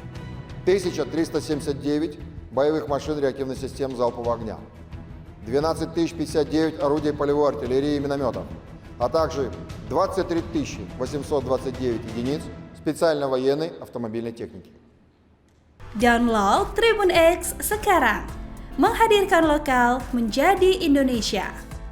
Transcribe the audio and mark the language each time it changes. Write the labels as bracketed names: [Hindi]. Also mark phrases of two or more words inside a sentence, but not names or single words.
[Russian] 1379 боевых машин реактивных систем залпового огня, 12 059 орудий полевой артиллерии и минометов, а также 23 829 единиц spesialnya военной автомобильной техники. [Indonesian] Download Tribun X sekarang, menghadirkan lokal menjadi Indonesia.